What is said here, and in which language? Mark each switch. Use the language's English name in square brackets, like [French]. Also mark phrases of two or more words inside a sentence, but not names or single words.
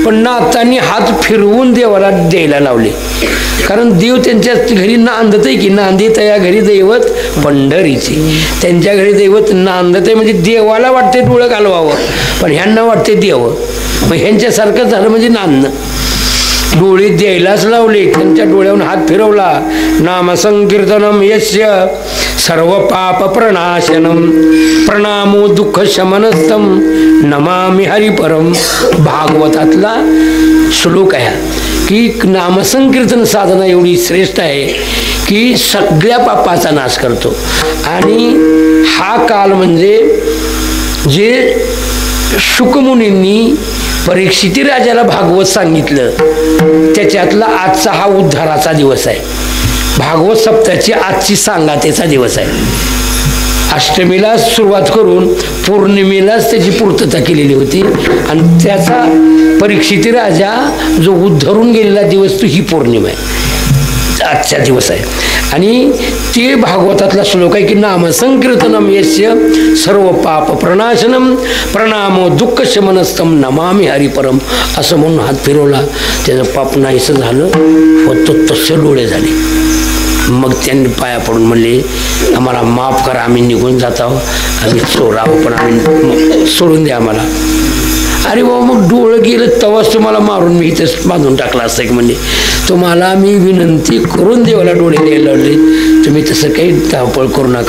[Marathi] पण नातांनी हात फिरवून देवाला द्यायला लावले, कारण देव त्यांच्या घरी नांदतय की नांदित या घरी दैवत पंढरीचे. त्यांच्या घरी दैवत नांदतय म्हणजे देवाला वाटते डोळं घालवावं, पण ह्यांना वाटते देव. मग ह्यांच्यासारखं झालं म्हणजे नांदणं. डोळे द्यायलाच लावले, त्यांच्या डोळ्यावरून हात फिरवला. [Sanskrit] नामसंकीर्तनम यस्य सर्व पाप प्रणाशनम प्रणामो दुःख शमनस्तम नमामि हरिपरम. [Marathi] भागवतातला श्लोक आहे की नामसंकीर्तन साधना एवढी श्रेष्ठ आहे की सगळ्या पापाचा नाश करतो. आणि हा काल म्हणजे जे शुकमुनींनी परीक्षिती राजाला भागवत सांगितलं त्याच्यातला आजचा हा उद्धाराचा दिवस आहे. भागवत सप्ताहाची आजची सांगातेचा दिवस आहे. अष्टमीला सुरुवात करून पौर्णिमेलाच त्याची पूर्तता केलेली होती आणि त्याचा परीक्षिती राजा जो उद्धरून गेलेला दिवस तो ही पौर्णिमा आहे, आजचा दिवस आहे. आणि ते भागवतातला श्लोक आहे की [Sanskrit] नामसंकीर्तनम यस्य सर्व पाप प्रणाशनम प्रणामो दुःख शमनस्तम नमामि हरिपरम. [Marathi] असं म्हणून हात फिरवला, त्याचं पाप नाहीसं झालं व तो तसे डोळे झाले. मग त्यांनी पाया पडून म्हणले आम्हाला माफ करा, आम्ही निघून जात आहोत, आम्ही चोरावं पण आम्ही सोडून द्या आम्हाला. अरे बाबा मग डोळं गेलं तेव्हाच तुम्हाला मारून मी इथंच बांधून टाकला असतं की म्हणजे तुम्हाला मी विनंती करून देवाला डोळे द्यायला लावले, तुम्ही तसं काही धावपळ करू नका.